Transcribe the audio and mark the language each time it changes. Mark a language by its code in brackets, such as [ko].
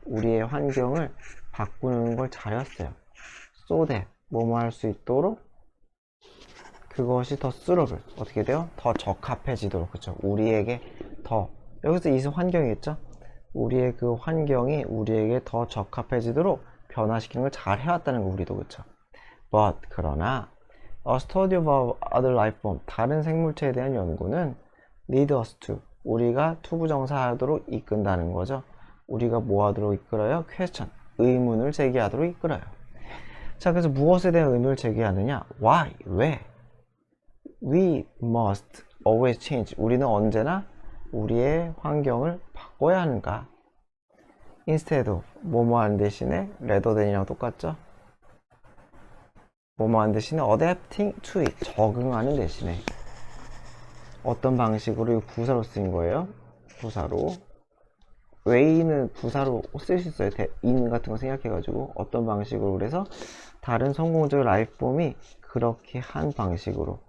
[ko] 우리의 환경을 바꾸는 걸 잘해왔어요. [en] So that [ko] 뭐뭐 할 수 있도록 그것이 더 suitable 어떻게 돼요? 더 적합해지도록. 그쵸? 우리에게 더 여기서 이 환경이겠죠? 우리의 그 환경이 우리에게 더 적합해지도록 변화시키는 걸 잘 해왔다는 거 우리도. 그쵸? [en] But [ko] 그러나 [en] a study of other life form [ko] 다른 생물체에 대한 연구는 [en] lead us to [ko] 우리가 투부정사하도록 이끈다는 거죠. 우리가 뭐 하도록 이끌어요? question 의문을 제기하도록 이끌어요. 자, 그래서 무엇에 대한 의문을 제기하느냐? Why? 왜? [en] We must always change. [ko] 우리는 언제나 우리의 환경을 바꿔야 하는가? [en] Instead of [ko] 뭐뭐하는 대신에 [en] rather than [ko] 이랑 똑같죠? 뭐뭐하는 대신에 [en] adapting to it. [ko] 적응하는 대신에 어떤 방식으로? 이거 부사로 쓰인 거예요. 부사로. way는 부사로 쓸 수 있어요. in 같은 거 생각해가지고 어떤 방식으로. 그래서 다른 성공적인 라이프폼이 그렇게 한 방식으로.